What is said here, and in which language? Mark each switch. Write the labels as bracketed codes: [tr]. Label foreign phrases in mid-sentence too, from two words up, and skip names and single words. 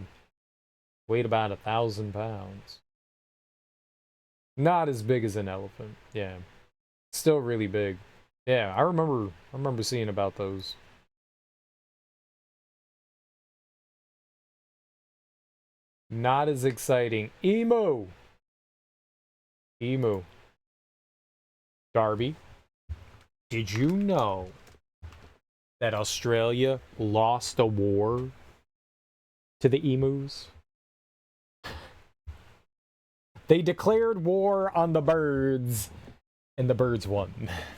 [en] Weighed about 1,000 pounds. Not as big as an elephant. Yeah. Still really big. Yeah, I remember seeing about those. Not as exciting. Emu! Emu. Darby, did you know that Australia lost a war to the emus? They declared war on the birds, and the birds won.